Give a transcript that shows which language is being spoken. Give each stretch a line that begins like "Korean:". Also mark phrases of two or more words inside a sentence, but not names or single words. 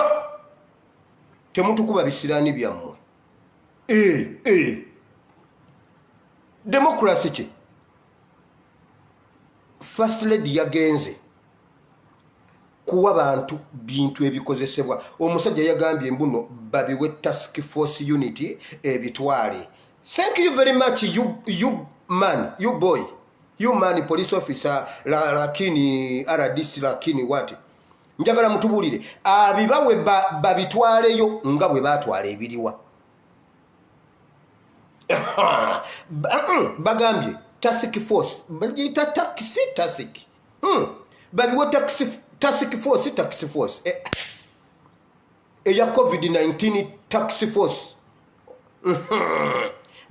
Ganda: Temutukuba bisiraani byammwe. Democracy ki?
English: First lady
Ganda: yagenze kuwa bantu bintu ebikozesebwa. Omusajja yagambye mbuno babiwe
English: task force unity
Ganda: ebitwale.
English: Thank you very much you man, you boy, you man police officer lakini RDC lakini what?
Ganda: Njagala mutubulire abibawe babitwaleyo nga bwe batwala ebiriwa. Bagambye
English: task force
Ganda: bagita taxi babiwe
English: task force
Ganda: eya COVID-19
English: task force.